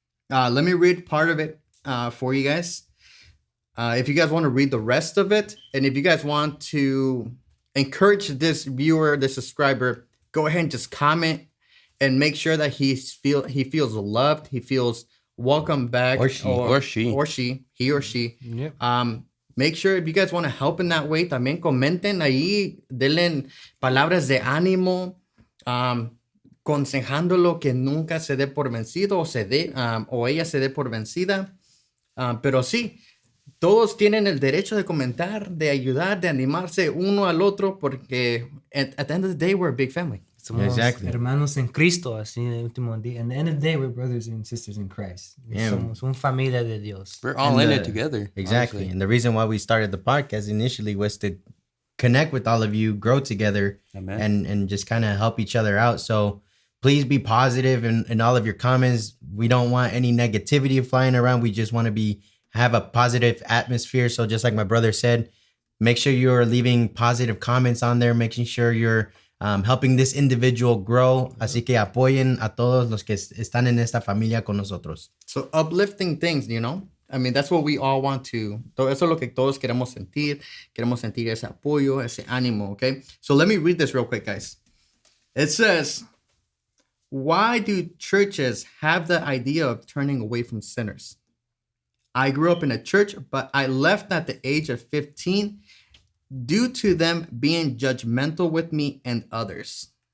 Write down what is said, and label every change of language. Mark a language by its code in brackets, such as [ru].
[en] Let me read part of it for you guys. If you guys want to read the rest of it, and if you guys want to encourage this viewer, this subscriber, go ahead and just comment and make sure that he feels loved, he feels welcome back, Or she. he or she. Yep. Make sure if you guys want to help in that way, [es] también comenten ahí, denle palabras de ánimo, aconsejándolo que nunca se dé por vencido o ella se dé por vencida. Pero sí, todos tienen el derecho de comentar, de ayudar, de animarse uno al otro, porque [en] at the end of the day, we're a big family. [es] Somos [en] Exactly. [es] hermanos en Cristo, así en el último día. [en] At the end of the day, we're brothers and sisters in Christ. Yeah. [es] Somos una familia de Dios. [en] We're all And in it together. Exactly. honestly. And the reason why we started the podcast initially was to connect with all of you, grow together, Amen. and just kind of help each other out. So please be positive in all of your comments. We don't want any negativity flying around. We just want to have a positive atmosphere. So just like my brother said, make sure you're leaving positive comments on there, making sure you're helping this individual grow. [es] Así que apoyen a todos los que están en esta familia con nosotros. [en] So uplifting things, you know? I mean, that's what we all want to. [es] Eso es lo que todos queremos sentir. Queremos sentir ese apoyo, ese ánimo, okay? [en] So let me read this real quick, guys. It says, why do churches have the idea of turning away from sinners? I grew up in a church, but I left at the age of 15 due to them being judgmental with me and others.